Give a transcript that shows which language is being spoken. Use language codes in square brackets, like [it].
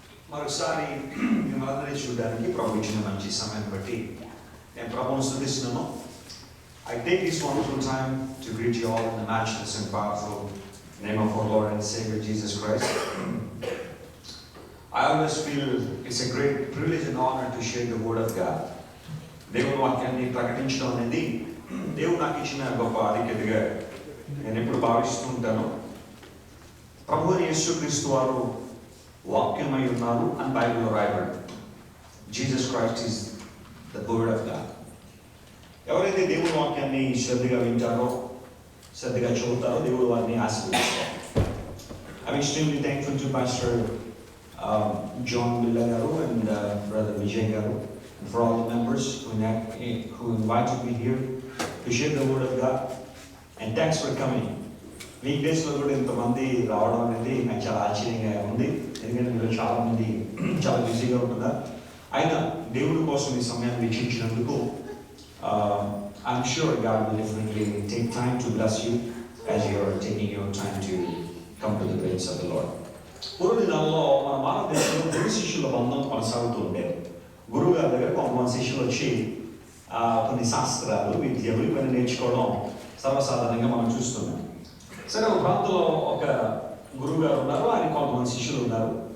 [te] మరొకసారి మిమ్మల్ని చూడడానికి ప్రభు ఇచ్చిన మంచి సమయం బట్టి నేను ప్రభువును స్తుతిస్తున్నాను. [en] I take this wonderful time to greet you all in the matchless and powerful name of our Lord and Savior Jesus Christ. I always feel it's a great privilege and honor to share the word of God. [te] దేవుని వాక్యాన్ని ప్రకటించడం అనేది దేవుడు నాకు ఇచ్చిన గొప్ప ఆధిక్యతగా నేను ఎప్పుడు భావిస్తూ ఉంటాను. ప్రభు యేసుక్రీస్తు వారు వాక్యమై ఉన్నారు అని బైబిల్లో రాయబడి. [en] Jesus Christ is the word of God. [te] ఎవరైతే దేవుని వాక్యాన్ని శ్రద్ధగా వింటారో, శ్రద్ధగా చదువుతారో, దేవుడు వారిని ఆశీర్వదిస్తారు. [en] I'm extremely thankful to pastor John Billa garu and brother Vijay garu and for all the members who invited me here to share the word of God, and thanks for coming. [te] Week డేస్లో కూడా ఇంతమంది రావడం అనేది నాకు చాలా ఆశ్చర్యంగా ఉంది. ఎందుకంటే మీరు చాలా మంది చాలా బిజీగా ఉంటుందా, అయినా దేవుడి కోసం ఈ సమయాన్ని వీక్షించినందుకు [en] I'm sure God will definitely take time to bless you as you are taking your time to come to the presence of the Lord. [te] పూర్వ దినాల్లో మన భారతదేశంలో గురు శిష్యుల బంధం కొనసాగుతూ ఉండేది. గురువు గారి దగ్గర కొంతమంది శిష్యులు వచ్చి కొన్ని శాస్త్రాలు, విద్యలు ఇవన్నీ నేర్చుకోవడం సర్వసాధారణంగా మనం చూస్తున్నాం. సరే, ఒక ప్రాంతంలో ఒక గురువు గారు ఉన్నారు, ఆయన కొంతమంది శిష్యులు ఉన్నారు.